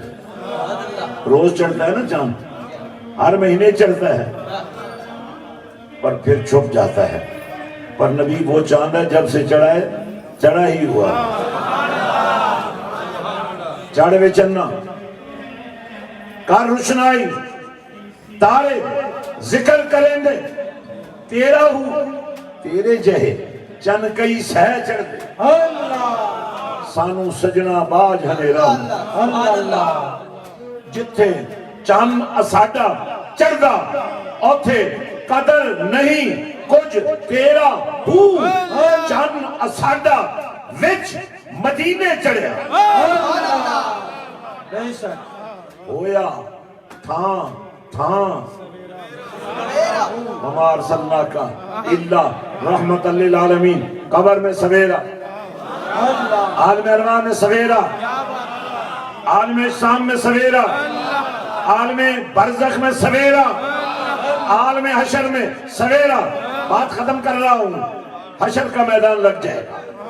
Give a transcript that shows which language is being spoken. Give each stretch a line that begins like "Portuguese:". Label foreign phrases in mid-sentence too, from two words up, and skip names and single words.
Urdu: روز چڑھتا ہے نا چاند، ہر مہینے چڑھتا ہے پر پھر چھپ جاتا ہے، پر نبی وہ چاند ہے جب سے چڑھا ہے چڑھا ہی ہوا۔
Punjabi: 4ویں چڑھنا، کر روشنائی، تارے ذکر کریں دے تیرا ہو، تیرے جہے چند کئی سہ چڑھ دے۔ سانو سجنا باج ہنیرا ہو، اللہ، جتھے چند اساڈا چڑھدا اوتھے قدر نہیں کچھ تیرا ہو، چند اساڈا وچ مدینے چڑھیا، بے شک۔ ہویا تھاں تھاں
Arabic: وما ارسلناک الا رحمت للعالمین،
Urdu: قبر میں سویرا، عالم ارواح میں سویرا، عالم شام میں سویرا، عالم برزخ میں سویرا، عالم حشر میں سویرا۔ بات ختم کر رہا ہوں، حشر کا میدان لگ جائے گا۔